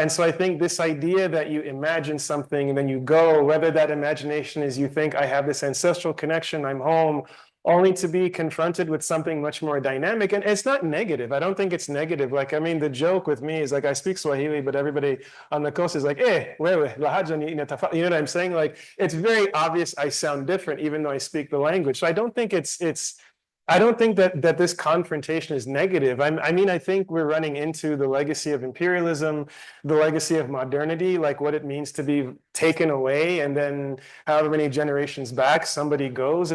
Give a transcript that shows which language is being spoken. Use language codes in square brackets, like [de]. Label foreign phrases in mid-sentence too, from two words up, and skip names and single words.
[en] And so I think this idea that you imagine something and then you go, whether that imagination is you think I have this ancestral connection, I'm home, only to be confronted with something much more dynamic. And it's not negative. I don't think it's negative. Like, I mean, the joke with me is like, I speak Swahili, but everybody on the coast is like, wewe, [sw] lahaja ni inatafa. [en] You know what I'm saying? Like, it's very obvious I sound different, even though I speak the language. So I don't think I don't think that this confrontation is negative. I mean, I think we're running into the legacy of imperialism, the legacy of modernity, like what it means to be taken away, and then however many generations back somebody goes.